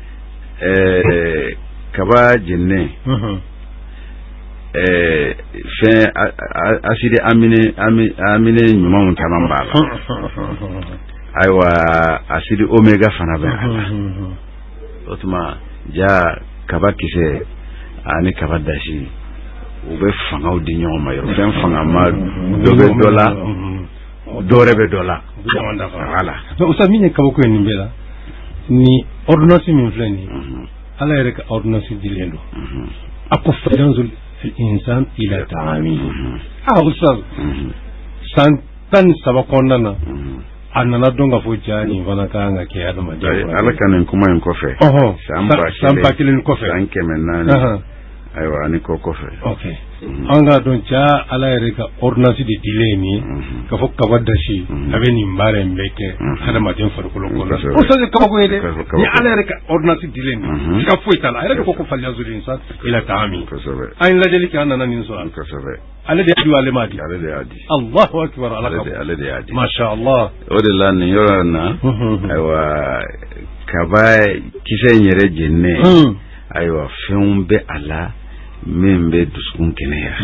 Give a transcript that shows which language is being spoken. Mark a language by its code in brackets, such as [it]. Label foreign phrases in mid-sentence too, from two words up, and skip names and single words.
[bm] kaba jenne fɛn [fr] acide amine [bm] ɲumanw caman b'a la ayiwa [fr] acide oméga [bm] fana bɛ a la o tuma ja kaba kisɛ ani kaba dasi u bɛ fangaw di ɲɔgɔn ma yɔrɔ fɛn fanga ma dɔ bɛ dɔ la dɔ wɛrɛ bɛ dɔ la voilà usa min ye kabako ye nin bɛɛ la ni ordonnance min filɛ nin ala yɛrɛ ka ordonnance dilen don a ko [ar] فلينظر الإنسان إلى طعامه [bm] ustaz san 13 kɔnɔna na a nana dɔn ka fɔ ja nin fana kan ka kɛ adamaden ala ka nin kuma in kɔfɛ san ba kelen kɔfɛ san 400 ayiwa ani ko kɔfɛ okay an ka dɔn ja ala yɛrɛ ka ordonnance de dilen ni ka fɔ kaba dasi a bɛ nin baara in bɛɛ kɛ adamaden farikolo kɔnɔ o sase kabako ye dɛ ni ala yɛrɛ ka ordonnance dilen ni ka foyi t'a la a yɛrɛ de ko [ar] فلينظر الإنسان إلى طعامه [bm] an ye lajɛli kɛ an nana nin sɔrɔ ale de y'a di ale m'a di ale de y'a di [ar] الله أكبر [bm] ale de y'a di [ar] ما شاء الله [bm] o de la nin yɔrɔ na ayiwa kaba kisɛ in yɛrɛ jenne ayiwa fɛnw bɛ a la min bɛ dusukun kɛnɛya